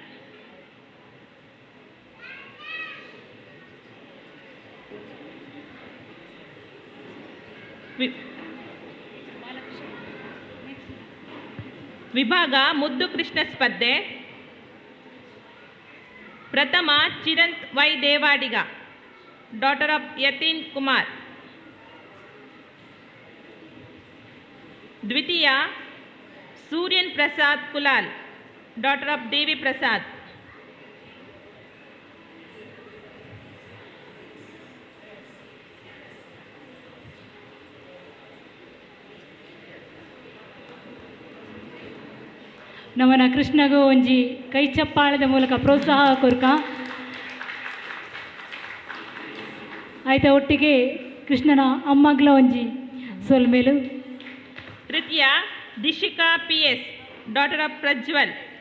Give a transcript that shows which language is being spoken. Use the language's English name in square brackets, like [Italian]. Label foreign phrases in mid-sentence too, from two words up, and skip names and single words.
[Kannada] ವಿಭಾಗ ಮುದ್ದು ಕೃಷ್ಣ ಸ್ಪರ್ಧೆ. ಪ್ರಥಮ ಚಿರಂತ್ ವೈ ದೇವಾಡಿಗ [English] daughter of [Kannada] ಯತೀನ್ ಕುಮಾರ್. ದ್ವಿತೀಯ ಸೂರ್ಯನ್ ಪ್ರಸಾದ್ ಕುಲಾಲ್ [English] daughter of [Kannada] ದೇವಿ ಪ್ರಸಾದ್. [Tulu] ನಮ್ಮನ ಕೃಷ್ಣಗೂ ಒಂಜಿ ಕೈ ಚಪ್ಪಾಳದ ಮೂಲಕ ಪ್ರೋತ್ಸಾಹ ಕೊರ್ಕ ಆಯ್ತ. ಒಟ್ಟಿಗೆ ಕೃಷ್ಣನ ಅಮ್ಮಗ್ಲ ಒಂಜಿ ಸೊಲ್ಮೇಲು. [Kannada] ತೃತೀಯ ದಿಶಿಕಾ ಪಿ ಎಸ್ [English] daughter of [Kannada] ಪ್ರಜ್ವಲ್.